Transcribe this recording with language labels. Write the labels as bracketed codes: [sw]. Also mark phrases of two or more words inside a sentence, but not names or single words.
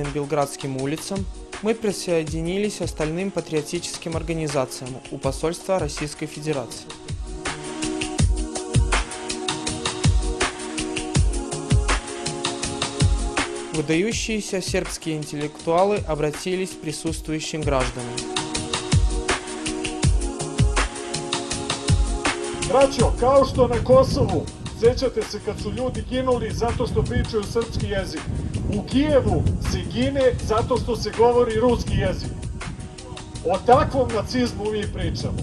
[ru] белградским улицам мы присоединились к остальным патриотическим организациям у посольства Российской Федерации. Выдающиеся сербские интеллектуалы обратились к присутствующим гражданам. [sr] Braćo, kao što na Kosovu, sjećate se kad su ljudi ginuli zato što pričaju srpski jezik. U Kijevu se gine zato što se govori ruski jezik. O takvom nacizmu mi pričamo.